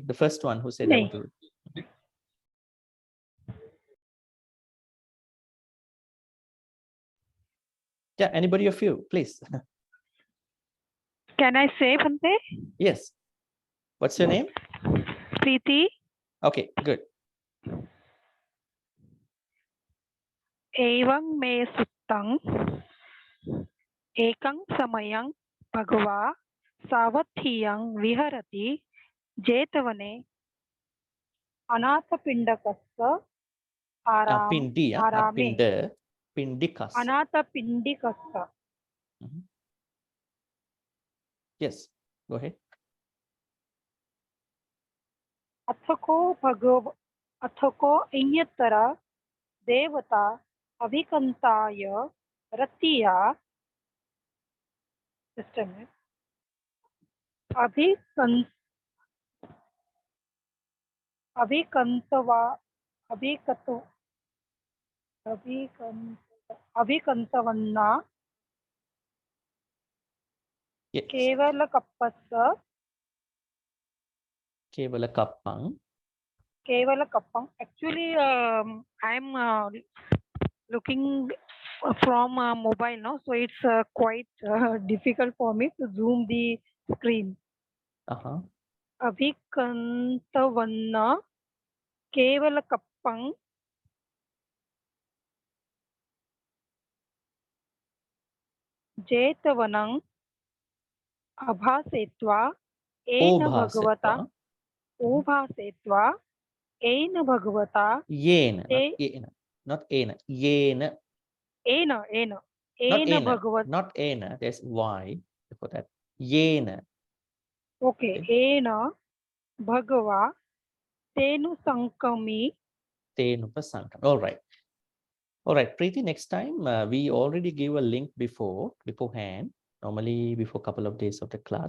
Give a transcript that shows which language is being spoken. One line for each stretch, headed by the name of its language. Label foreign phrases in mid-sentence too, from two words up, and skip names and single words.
English: The first one who said I want to read. Yeah, anybody of you, please. Can I say Bhante? Yes. What's your name? Preeti, Okay, good.
Pali: Evang me suttang, ekang samayang bhagava savathiyang viharati jetavane anatapindakassa Pindi,
English: not
Pali: arame. pinda, pindikas. Anatapindikassa.
English: Mhm. Yes, go ahead.
Pali: अथको इन्यतर देवता अभिकंताय रतिया अभिकंतवा अभिकंतवन्ना
English: Yes.
Pali: केवल कप्पस्य Kevala kappang. Kevala Kappam.
English: Actually, I'm looking from mobile now, so it's quite difficult for me to zoom the screen. Uh-huh.
Pali: Abhikantavanna Kevala Kappam Jetavanang Abhasetva Ena Bhagavata Ubhasetva Ena Bhagavata Yena, not Te yena, not ena. Yena, Ena
English: not
Pali: Ena ena, Bhagavata.
English: not ena. There's Y before that.
Pali: Yena. Okay, Ena Bhagava Tenu Sankami. Tenupasankam.
English: All right. All right, Preeti, next time we already gave a link beforehand, normally before a couple of days of the class.